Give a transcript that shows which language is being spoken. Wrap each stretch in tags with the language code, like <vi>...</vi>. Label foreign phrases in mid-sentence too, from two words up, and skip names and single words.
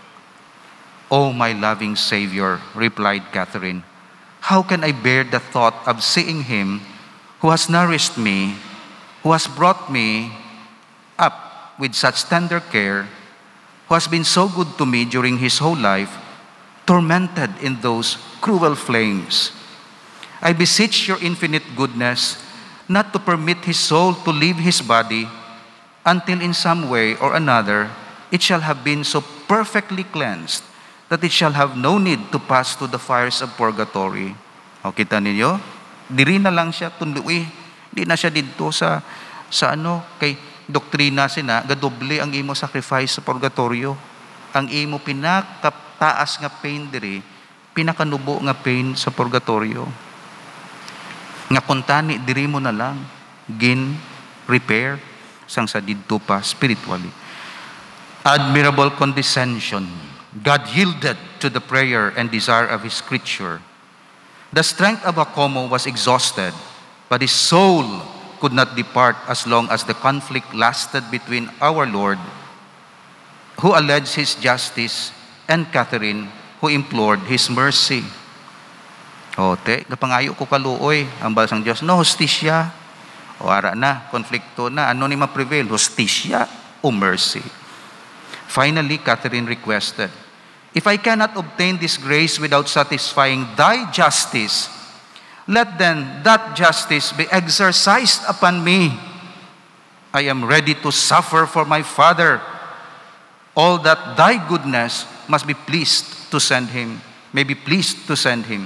<en>Oh, my loving Savior, replied Catherine, how can I bear the thought of seeing him who has nourished me, who has brought me up with such tender care, who has been so good to me during his whole life, tormented in those cruel flames? I beseech your infinite goodness not to permit his soul to leave his body until in some way or another it shall have been so perfectly cleansed that it shall have no need to pass through the fires of purgatory.</en> <hil>O, kita ninyo? Diri na lang siya tunduwi. Di na siya dito sa kay doktrina sina, gadoble ang imo sacrifice sa purgatorio. Ang imo pinakataas nga pain diri, pinakanubo nga pain sa purgatorio. Nga kuntani, diri mo na lang, repair, sang sa didto pa spiritually.</hil> <en>Admirable condescension God yielded to the prayer and desire of his creature. The strength of Jacomo was exhausted, but his soul could not depart as long as the conflict lasted between our Lord, who alleged his justice, and Catherine, who implored his mercy.</en> <hil>O, te, napangayo ko kaluoy, ang balasang Diyos, no, hostisya. O, ara na, konflikto na, ano ni ma-prevail, hostisya o mercy?</hil> <en>Finally, Catherine requested, if I cannot obtain this grace without satisfying thy justice, let then that justice be exercised upon me. I am ready to suffer for my father, all that thy goodness must be pleased to send him, may be pleased to send him.</en>